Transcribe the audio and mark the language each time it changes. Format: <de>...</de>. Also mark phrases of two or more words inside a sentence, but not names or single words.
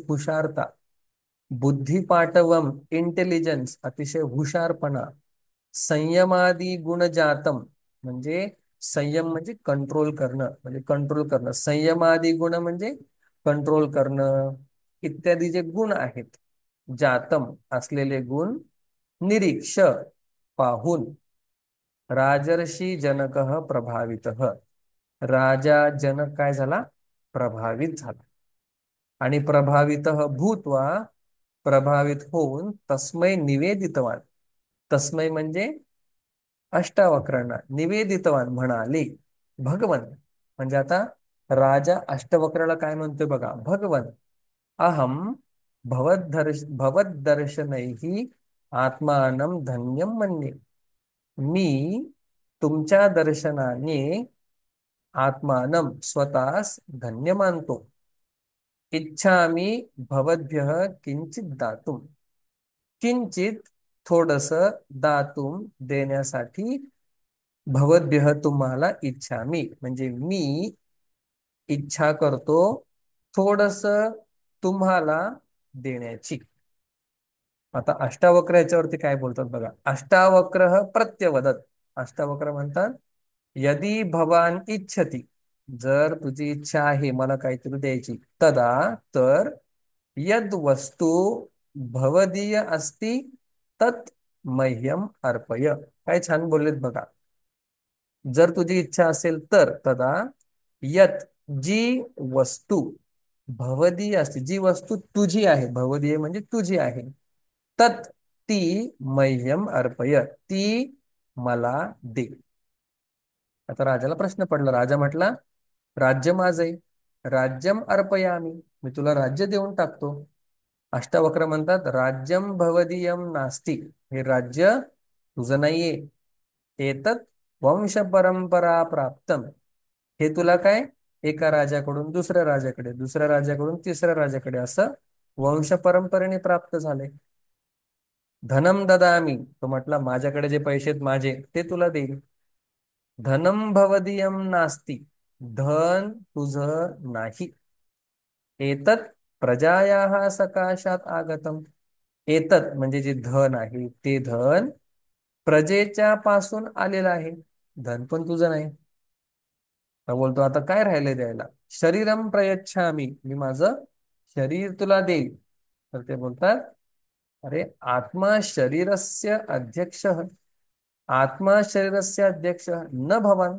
<mr>हुशारता, बुद्धिपाटवम, इंटेलिजन्स, अतिशय हुशारपणा,</mr> <sa>संयमादी गुणजातम,</sa> <mr>म्हणजे संयम म्हणजे कंट्रोल करणं, म्हणजे कंट्रोल करणं, संयमादी गुण म्हणजे कंट्रोल करणं, इत्यादी जे गुण आहेत, जातम असलेले गुण, निरीक्ष पाहून, राजर्षी जनक प्रभावित, राजा जनक काय झाला? प्रभावित झाला. आणि</mr> <sa>प्रभावित भूत्वा,</sa> <mr>प्रभावित होऊन,</mr> <sa>तस्मै निवेदितवान,</sa> <mr>तस्मै म्हणजे अष्टावक्रांना, निवेदितवान म्हणाले, भगवन, म्हणजे आता राजा अष्टवक्राला काय म्हणतोय बघा,</mr> <sa>भगवन अहम भवदर्शनैहि आत्मानं धन्यम मन्ये.</sa> <mr>मी तुमच्या दर्शनाने आत्मानं स्वतःस धन्य मानतो.</mr> <sa>इच्छामि भवद्भ्यः किंचित दातुम.</sa> <mr>किंचित थोडस दातुम देण्यासाठी भवद्भ्यः तुम्हाला इच्छामि म्हणजे मी इच्छा करतो थोडस तुम्हाला देण्याची. आता अष्टावक्र याच्यावरती काय बोलतात बघा. अष्टावक्र प्रत्यवदत. अष्टावक्र म्हणतात यदि भवान इच्छती, जर तुझी इच्छा आहे मला काहीतरी द्यायची,</mr> <sa>तदा तर यद वस्तू भवदीय अस्ति तत् मह्यम अर्पय.</sa> <mr>काय छान बोललेत बघा. जर तुझी इच्छा असेल तर तदा यत जी वस्तू भवदीय असते, जी वस्तू तुझी आहे, भवदीय म्हणजे तुझी आहे, तत् ती</mr> <sa>मह्यम अर्पय</sa> <mr>ती मला दे. आता राजाला प्रश्न पडला. राजा म्हटला राज्य माझे,</mr> <sa>राज्यम अर्पयामी,</sa> <mr>मी तुला राज्य देऊन टाकतो.</mr> <sa>अष्टावक्र म्हणतात राज्यम भवदीयम नास्ति,</sa> <mr>हे राज्य तुझं नाहीये.</mr> <sa>एतत् वंश परंपरा प्राप्तम,</sa> <mr>हे तुला काय एका राजाकडून दुसऱ्या राजाकडे, दुसऱ्या राजाकडून तिसऱ्या राजाकडे असं वंश परंपरेने प्राप्त झाले.</mr> <sa>धनम ददामी,</sa> <mr>तो म्हटला माझ्याकडे जे पैसे आहेत माझे ते तुला देईल.</mr> <sa>धनम भवदीयम नास्ति,</sa> <mr>धन तुझं नाही.</mr> <sa>एतत् प्रजायाः सकाशात आगतम,</sa> <mr>एतत् म्हणजे जे धन आहे ते धन प्रजेच्या पासून आलेलं आहे, धन पण तुझं नाही. तर बोलतो आता काय राहिलंय द्यायला.</mr> <sa>शरीरम प्रयच्छामी,</sa> <mr>मी माझं शरीर तुला देईल. तर ते बोलतात अरे</mr> <sa>आत्मा शरीरस्य अध्यक्ष, आत्मा शरीरस्य अध्यक्ष न भवान.</sa>